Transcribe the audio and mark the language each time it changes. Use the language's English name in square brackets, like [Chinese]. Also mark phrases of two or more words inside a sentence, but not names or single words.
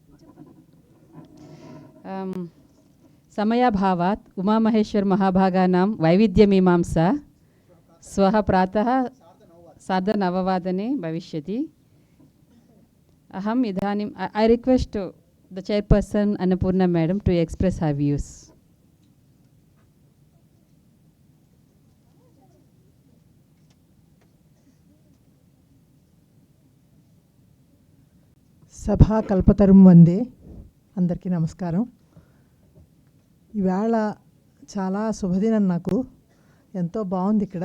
[Sanskrit] సమయాభావాత్ ఉమామహేశ్వర్ మహాభాగానాం వైవిధ్యमीमांसा श्वः प्रातः 9:30 भविष्यति। अहम् इदानीं [English] I request the chairperson Annapurna madam to express her views. [Sanskrit] సభా కల్పతరుం వందే. [Telugu] అందరికీ నమస్కారం. ఈవేళ చాలా శుభదినం, నాకు ఎంతో బాగుంది ఇక్కడ.